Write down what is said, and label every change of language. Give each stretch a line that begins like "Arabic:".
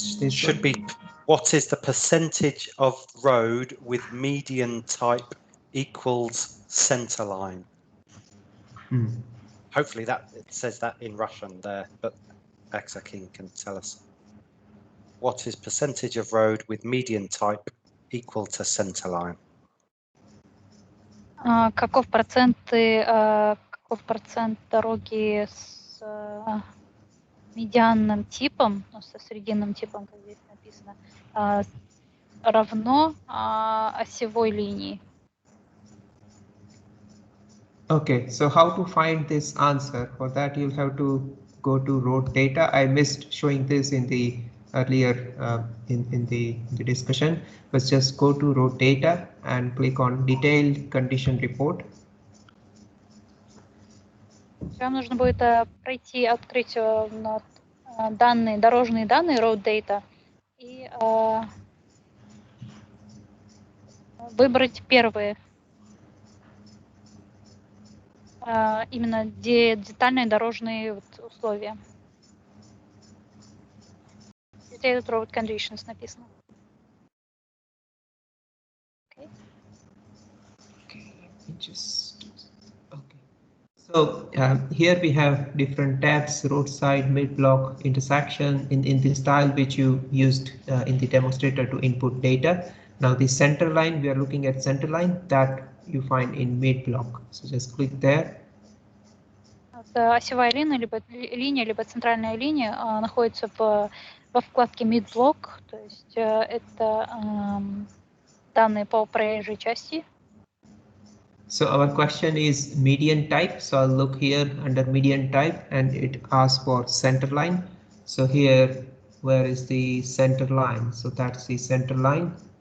English: should be, what is the percentage of road with median type equals center line? Hopefully that it says that in Russian there, but Aksakin can tell us. What is percentage of road with median type equal to center line?
Russian: Каков процент дороги с медианным типом, со срединным типом, как здесь написано, равно осевой линии?
English: Okay, so how to find this answer? For that, you'll have to go to road data. I missed showing this in the earlier in the discussion, but just go to road data and click on detailed condition report.
Russian: Вам нужно будет пройти, открыть данные, дорожные данные
English: road data
Russian: и выбрать первые. Именно детальные дорожные условия.
English: Detailed road conditions
Russian: написано.
English: Okay, let me just. Okay, So here we have different tabs: roadside, mid-block, intersection, in the style which you used in the demonstrator to input data. Now the center line, we are looking at center line that you find in mid-block. So just click there.
Russian: Осевая линия, либо центральная линия находится во вкладке mid-block, то есть это данные по проезжей части.
English: So our question is median type. So I'll look here under median type and it asks for center line. So here, where is the center line? So that's the center line.